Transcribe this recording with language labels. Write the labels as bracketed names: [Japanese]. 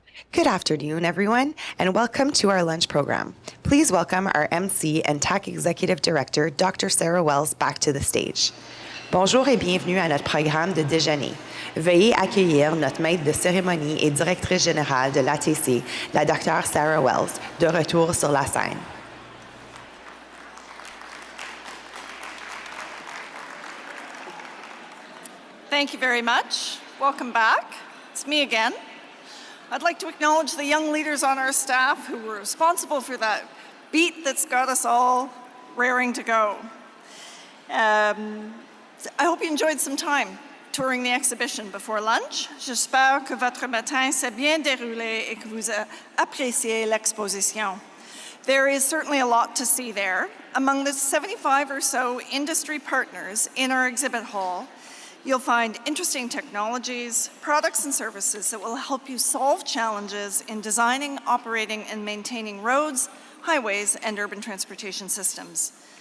[English] Good afternoon, everyone, and welcome to our lunch program. Please welcome our MC and TAC Executive Director, Dr. Sarah Wells, back to the stage. [French] Bonjour et bienvenue à notre programme de déjeuner. Veuillez accueillir notre maître de cérémonie et directrice générale de l'ATC, la Dr. Sarah Wells, de retour sur la scène. [English] Thank you very much. Welcome back. It's me again. I'd like to acknowledge the young leaders on our staff who were responsible for that beat that's got us all raring to go. I hope you enjoyed some time touring the exhibition before lunch. [French] J'espère que votre matin s'est bien déroulé et que vous appréciez l'exposition. [English] There is certainly a lot to see there. Among the 75 or so industry partners in our exhibit hall, you'll find interesting technologies, products and services that will help you solve challenges in designing, operating, and maintaining roads, highways, and urban transportation systems.